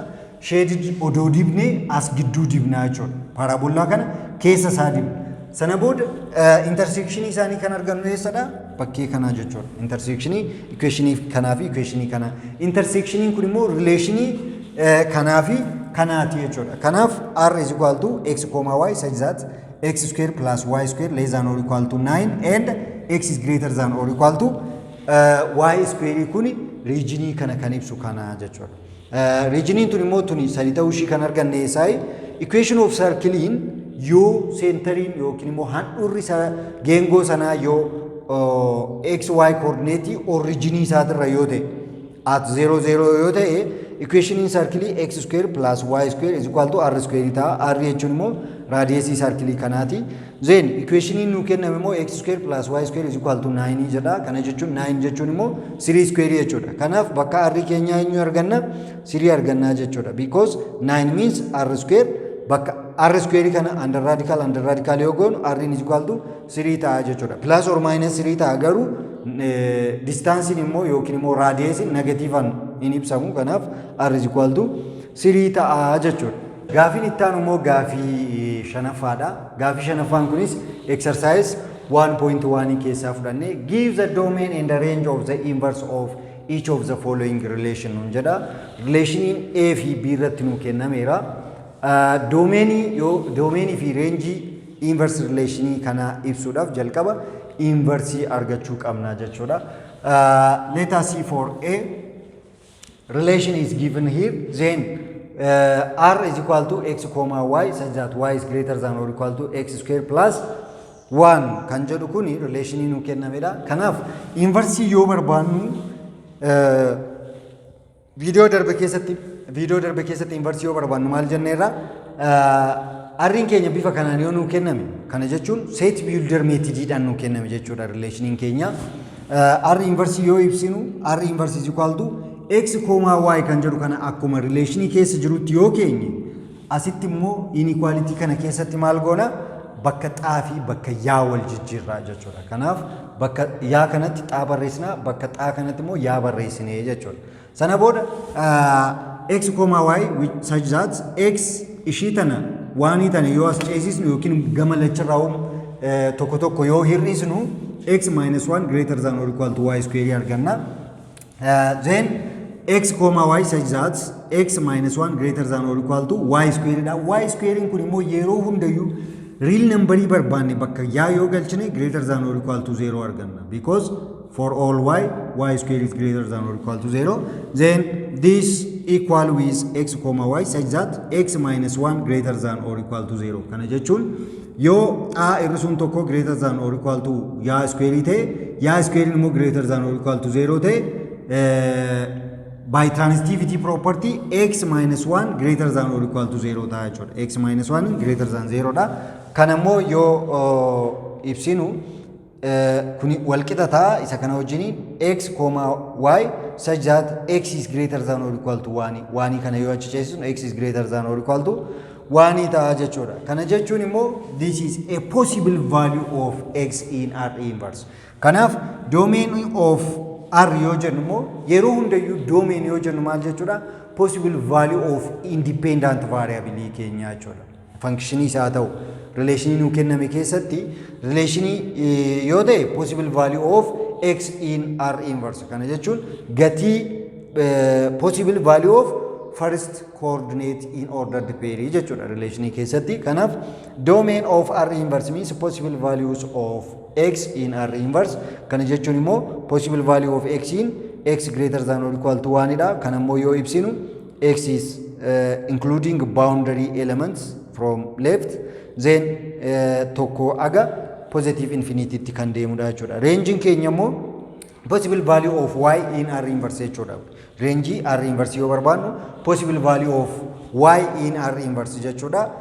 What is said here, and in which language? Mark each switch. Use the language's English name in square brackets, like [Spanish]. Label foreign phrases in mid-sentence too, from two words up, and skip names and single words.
[Oromo] Shaded odoo dibnee as gidduu dibnaa jechuudha. Paraboolaa kana keessa isaa dibna. Sana booda intersectionii isaanii kan argannu eessadha? Bakkee kanaa jechuudha. Intersectionii equationii kanaa fi equationii kana. Intersectioniin kun immoo relationii kanaa fi kanaati jechuudha. Kanaaf [English] r is equal to x, y such that x square plus y square less than or equal to 9 and x is greater than or equal to y square [Oromo] kuni regionii kana kan ibsu kana jechuudha. Regioniin tun immoo tuni sadi ta'uu ishii kan arganne eessaayi? Equation of circlein yoo centeriin yookiin immoo handhuurri geengoo sanaa yoo [English] x y coordinate [Oromo] originii isaatirra yoo ta'e [English] at 0 0 [Oromo] yoo ta'e [English] equationiin circle x square plus y square is equal to r square [Oromo] ta'a. R jechuun immoo radiusii circle kanaati. [English] Then equation [Oromo] nu kenname immoo [English] x square plus y square is equal to 9 [Oromo] jedha. Kana jechuun 9 jechuun immoo [English] 3 square [Oromo] jechuudha. Kanaaf bakka r keenya eenyu arganna 3 arganna jechuudha. [English] Because 9 means r square [Oromo] bakka r square kana [English] under radical [Oromo] yoo goonu [English] r is equal to 3 [Oromo] ta'a jechuudha. [English] Plus or minus 3 [Oromo] ta'a garuu distance immoo yookiin immoo radius negative in ibsamu. [English] Kanaaf r is equal to 3 [Oromo] ta'a jechuudha. Gaaffiin itti aanu immoo gaaffii shanaffaadha. Gaaffii shanaffaan kunis [English] exercise 1.1 [Oromo] keessaa fudhannee [English] give the domain and the range of the inverse of each of the following relation [Oromo] nun jedha. Relationiin A fi B irratti nu kennameera. Doomeenii fi reenjii [English] inverse relationii [Oromo] kana ibsuudhaaf jalqaba inversii argachuu qabna jechuudha. [English] Let us see for A. Relation is given here. Then r is equal to x comma y such that y is greater than or equal to x square plus 1 [Oromo] kan jedhu kuni relation nu kennamedha. Kanaaf inverse yoo barbaannu video darbe keessatti inverse yoo barbaannu maal jenneerra r'n keenya bifa kanaan yoo nu kenname kana jechuun [English] set builder method [Oromo] dhaan nu kenname jechuudha. Relation keenya r inverse yoo ibsinu [English] r inverse is equal to x comma y [Oromo] kan jedhu kana akkuma relation keessa jirutti yoo keenye asitti immoo inequality kana keessatti maal goona bakka xaa fi bakka yaa wal jijjiirraa jechuudha. Kanaaf bakka yaa kanatti xaa barreessina bakka xaa kanatti immoo yaa barreessine jechuudha. Sana booda [English] x comma y which such that x [Oromo] ishii tana waanii tana yoo as ceesisnu yookiin gama lacharraa tokko yoo hir'isnu [English] x minus 1 greater than or equal to y square [Oromo] arganna. [English] Then x comma y such that x minus 1 greater than or equal to y square [Oromo] dha. Y square kun immoo yeroo hundayyuu [English] real number [Oromo] barbaanne bakka yaa yoo galchine [English] greater than or equal to 0 [Oromo] arganna. [English] Because for all y square is greater than or equal to 0. Then this equal with x comma y such that x minus 1 greater than or equal to 0. [Oromo] Kana jechuun yoo xaa irrisuun tokko [English] greater than or equal to [Oromo] yaa square ta'e yaa square immoo [English] greater than or equal to 0 [Oromo] ta'e [English] by transitivity property x minus 1 greater than or equal to 0 [Oromo] ta'a jechuudha. [English] X minus 1 greater than 0 [Oromo] dha. Kana immoo yoo ibsinu kuni wal qixa ta'a isa kana wajjin [English] x comma y such that x is greater than or equal to 1 [Oromo] 1 kana yoo achi ceesisnu [English] x is greater than or equal to 1 [Oromo] ta'a jechuudha. Kana jechuun immoo [English] this is a possible value of x in R inverse. [Oromo] Kanaaf [English] domain of r [Oromo] yoo jennu immoo yeroo hundayyuu domain yoo jennu maal jechuudha [English] possible value of independent variable [Oromo] keenya jechuudha. Function isaa ta'u relation nu kenname keessatti relation yoo ta'e [English] possible value of x in r inverse. [Oromo] Kana jechuun gatii [English] possible value of first coordinate in ordered pair [Oromo] jechuudha relation keessatti. Kanaaf [English] domain of r inverse means possible values of x in r inverse. [Oromo] Kana jechuun immoo [English] possible value of x in x greater than or equal to 1 [Oromo] dha. Kana immoo yoo ibsinu [English] x is including boundary elements from left then [Oromo] tokko aga [English] positive infinity [Oromo] tti kan deemudha jechuudha. [English] Range [Oromo] keenya immoo [English] possible value of y in r inverse [Oromo] jechuudha. [English] Range r inverse [Oromo] yoo barbaannu [English] possible value of y in r inverse [Oromo] jechuudha.